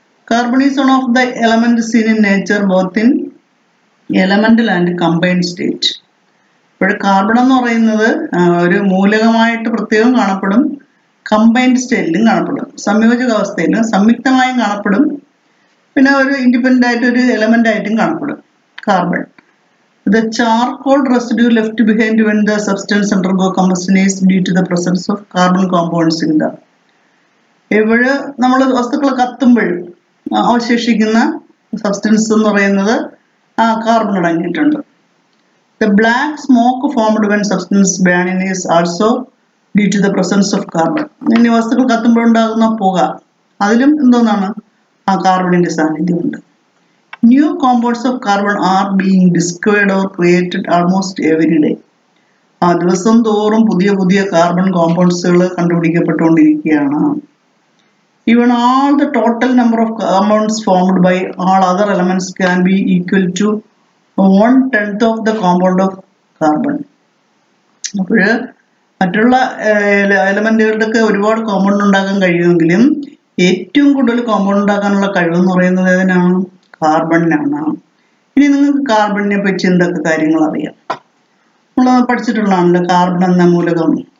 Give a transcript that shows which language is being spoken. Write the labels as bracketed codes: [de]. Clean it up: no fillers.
[en] Carbon is one of the element seen in nature both in elemental and combined state. [ml] ഇപ്പോൾ carbon എന്ന് പറയുന്നത് ഒരു മൂലകമായിട്ട് പ്രത്യേകം കാണപ്പെടും, കമ്പൈൻഡ് സ്റ്റേറ്റിലും കാണപ്പെടും, സംയോജക അവസ്ഥയിലും സംയുക്തമായും കാണപ്പെടും, പിന്നെ ഒരു ഇൻഡിപെൻഡന്റ് ആയിട്ട് ഒരു എലമെന്റ് ആയിട്ടും കാണപ്പെടും. [en] Carbon the charcoal residue left behind when the substance undergo combustion is due to the presence of carbon compounds in the. [ml] ഇവിടെ നമ്മൾ വസ്തുക്കൾ കത്തുമ്പോൾ അവശേഷിക്കുന്ന സബ്സ്റ്റൻസ് എന്ന് പറയുന്നത് കാർബൺ അടങ്ങിയിട്ടുണ്ട്. [en] The black smoke formed when substance burning is also due to the presence of carbon. [ml] ഇനി വസ്തുക്കൾ കത്തുമ്പോൾ ഉണ്ടാകുന്ന പുക, അതിലും എന്തോന്നാണ്? കാർബണിന്റെ സാന്നിധ്യമുണ്ട്. [en] New compounds of carbon are being discovered or created almost every day. [ml] ദിവസം തോറും പുതിയ പുതിയ carbon കോമ്പൗണ്ട്സുകൾ കണ്ടുപിടിക്കപ്പെട്ടുകൊണ്ടിരിക്കുകയാണ്. [en] Even all the total number of compounds formed by all other elements can be equal to 1/10 of the compound of carbon. [ml] അപ്പോൾ മറ്റുള്ള എലമെന്റുകളുടെയൊക്കെ ഒരുപാട് compound ഉണ്ടാക്കാൻ കഴിയുമെങ്കിലും ഏറ്റവും കൂടുതൽ കോമ്പൗണ്ട് ഉണ്ടാക്കാനുള്ള കഴിവെന്ന് പറയുന്നത് ഏതിനാണ്? കാർബണിനാണ്. ഇനി നിങ്ങൾക്ക് കാർബണിനെ പറ്റി എന്തൊക്കെ കാര്യങ്ങൾ അറിയാം? നമ്മൾ പഠിച്ചിട്ടുള്ളതാണല്ലോ കാർബൺ എന്ന മൂലകം.